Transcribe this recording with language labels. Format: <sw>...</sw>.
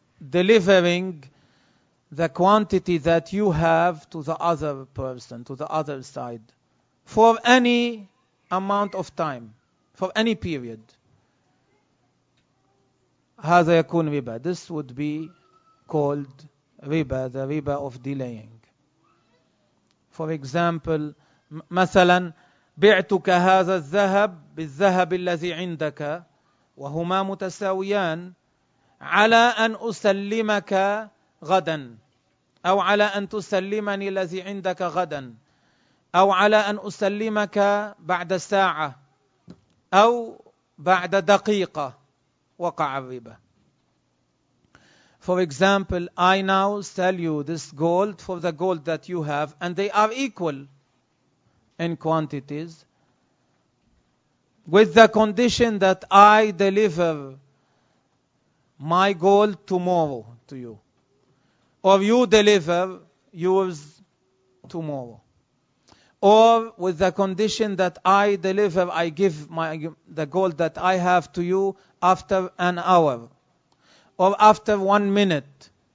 <en>delivering the quantity that you have to the other person, to the other side, for any amount of time, for any period.</en> <ar>هذا يكون ربا.</ar> <en>This would be called ربا, the ربا of delaying. For example,</en> <ar>مثلا بعتك هذا الذهب بالذهب الذي عندك وهما متساويان على أن أسلمك غدا أو على أن تسلمني الذي عندك غدا أو على أن أسلمك بعد ساعة أو بعد دقيقة وقع الربا.</ar> <en>For example, I now sell you this gold for the gold that you have and they are equal in quantities, with the condition that I deliver my gold tomorrow to you, or you deliver yours tomorrow, or with the condition that I give the gold that I have to you after an hour or after 1 minute.</en>